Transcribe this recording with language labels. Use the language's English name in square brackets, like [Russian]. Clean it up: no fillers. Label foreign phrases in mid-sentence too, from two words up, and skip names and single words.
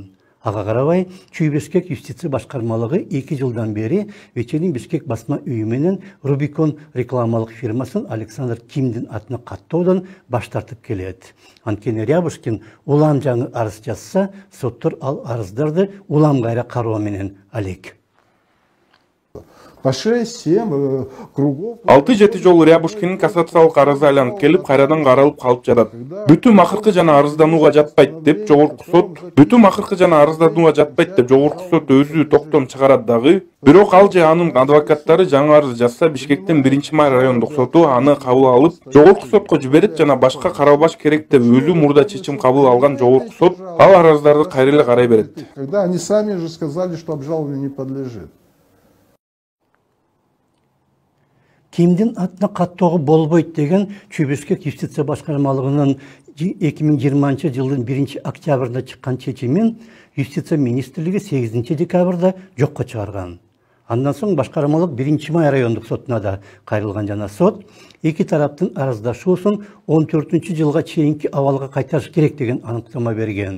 [Kyrgyz] Ага карабай, Чүй Бишкек юстиция башкармалыгы 2 жылдан бери Вечерний Бишкек басма үйү менен Рубикон рекламалык фирмасын Александр Кимдин атына каттоодон баш тартып келет. Анткени Рябушкин улам жаңы арыз жазса, соттор ал арыздарды улам кайра кароо менен алек. [Russian] По 6-7 кругов. [Kyrgyz] 6-7 жолу Рябушкинин кассациялык арызы айланып келип, кайрадан каралып калып жатат. Бүтүм акыркы жана арызданууга жатпайт деп жогорку сот, жогорку сот өзү токтом чыгарат дагы. Бирок ал же анын адвокаттары жаңы арыз жазса, Бишкектин 1-май райондук соту аны кабыл алып, жогорку сотко жиберет жана башка каралбаш керек деп өзү мурда чечим кабыл алган жогорку сот ал арыздарды кайра эле карай берет. [Russian] Когда они сами же сказали, что обжалованию не подлежит. [Kyrgyz] Кимдин атына каттоого болбойт деген Чүй Бишкек юстиция башкармалыгынын 2020-жылдын 1-октябрында чыккан чечимин юстиция министрлиги 8-декабрда жокко чыгарган. Андан соң башкармалык 1-май райондук сотуна да кайрылган жана сот эки тараптын арыздашуусун 14-жылга чейинки абалга кайтарыш керек деген аныктама берген.